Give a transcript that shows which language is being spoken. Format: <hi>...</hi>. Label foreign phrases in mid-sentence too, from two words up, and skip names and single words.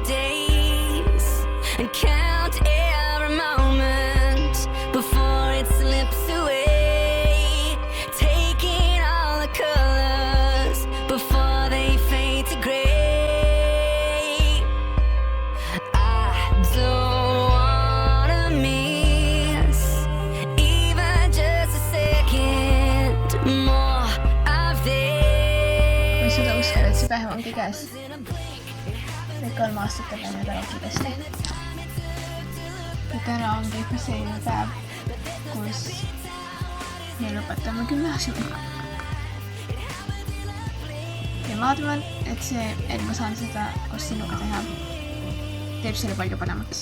<en>days and count every moment before it slips away, taking all the colors before they fade to gray. I don't wanna miss even just a second more of this.</en> <et>Ma ei suuda uskada, et see päev ongi käes. Need 3 aastat on läinud ära kiiresti. Ja täna ongi ikka selline päev, kus me lõpetame gümnaasiumi. Ja ma arvan, et see, et ma saan seda koos sinuga teha, teeb selle palju paremaks.</et>